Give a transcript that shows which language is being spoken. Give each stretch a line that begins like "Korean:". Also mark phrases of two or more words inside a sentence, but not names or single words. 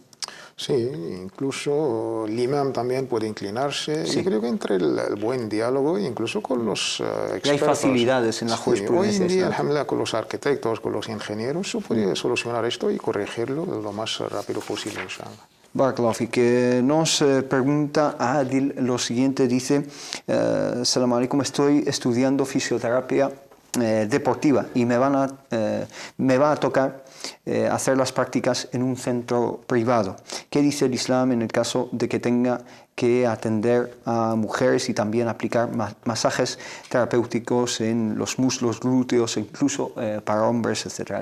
Spanish: Sí, incluso el imam también puede inclinarse. Y creo que entre el buen diálogo, incluso con los expertos. Y hay facilidades en la jurisprudencia. Hoy en día, alhamdulillah, con los arquitectos, con los ingenieros, se puede solucionar esto y corregirlo lo más rápido posible, inshallah. Barakallahu, que nos pregunta Adil lo siguiente, dice:
Arabic: سلام عليكم,
Spanish: estoy estudiando fisioterapia deportiva y me va a tocar hacer las prácticas en un centro privado. ¿Qué dice el Islam en el caso de que tenga que atender a mujeres y también aplicar masajes terapéuticos en los muslos, glúteos, incluso para hombres, etc.?